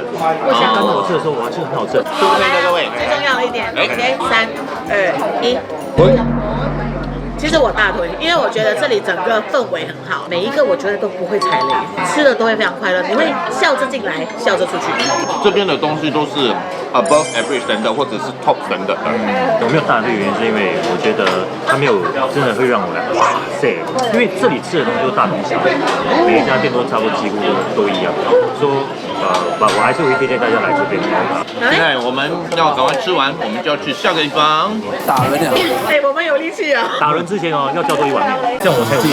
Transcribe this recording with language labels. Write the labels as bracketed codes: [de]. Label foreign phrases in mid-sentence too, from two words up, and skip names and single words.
[zh] 乾的我吃的時候，我要吃很好吃。各位，最重要的一點，OK， 3、2、1。其實我大推，因為我覺得這裡整個氛圍很好，每一個我覺得都不會踩雷，吃的都會非常快樂，你會笑着進來，笑着出去。這邊的東西都是 [en] above average [zh] 等的，或者是 top 等的。我沒有大的原因是因為我覺得它沒有真的會讓我來哇塞，因為這裡吃的東西都大同小異，每一家店都差不多幾乎都一樣，說我還是會推薦大家來這邊。現在我們要趕快吃完，我們就要去下個地方打人了。我們有力氣啊！打人之前要叫多一碗麵，這樣我才有